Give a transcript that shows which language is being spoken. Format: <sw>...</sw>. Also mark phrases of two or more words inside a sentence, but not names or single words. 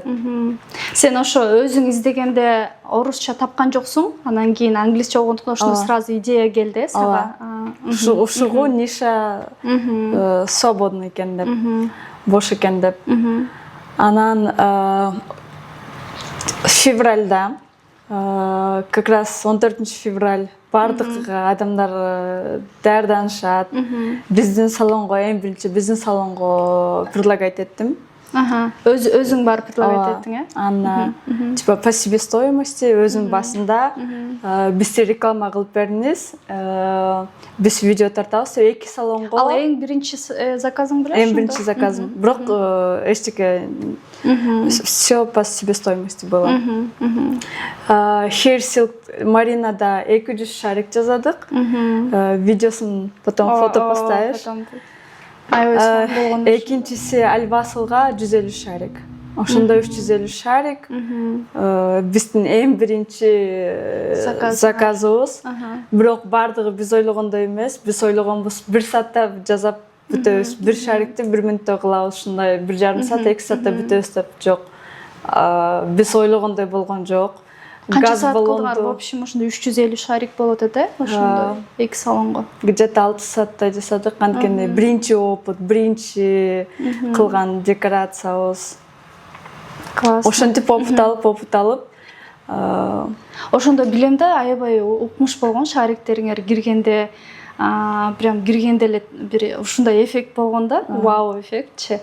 <ky>Сен ошо өзүң издегенде орусча тапкан жоксуң, анан кийин англисче болгондуктан ошондо сразу идея келди сага. Ушугу</ky> <ru>ниша свободный</ru> <ky>экен деп, бош экен деп. Анан февральда,</ky> <ru>как раз</ru> <ky>14 февраль бардык адамдар даярданышат. Биздин салонго, эң биринчи биздин салонго предлагать эттим. Өзүң барып предлагать эттиң, Анна</ky> <ru>типа по себестоимости</ru> <ky>өзүң басында биз реклама кылып бериңиз. Биз видео тартабыз 2 салонго. Ал эң биринчи заказың беле? Эң биринчи заказым. Бирок эчтеке</ky> <ru>все по себестоимости было.</ru> <ky>Hair Silk Маринада 200 шарик жазадык. Видеосун</ky> <ru>потом фото поставишь.</ru> <ky>Экинчиси Альвасылга 150 шарик. Ошондо 350 шарик. Биздин эң биринчи заказыбыз. Бирок бардыгы биз ойлогондой эмес. Биз ойлогонбуз 1 саатта жасап бүтөбүз. 1 шарикти 1 мүнөттө кылабыз, ушундай 1,5 саат, 2 саатта бүтөбүз деп жок. Биз ойлогондой болгон жок. Канча саат кылдыңар?</ky> <ru>В общем,</ru> <ky>ошондо 350 шарик болот да, ошондо 2 салонго. Где-то 6 саатта жасадык, анткени биринчи опыт, биринчи кылган декорациябыз. Классно. Ошентип опыт алып. Ошондо билем да, аябай укмуш болгон шариктериңер киргенде, прям киргенде эле бир ушундай эффект болгон да, вау эффектчи.</ky>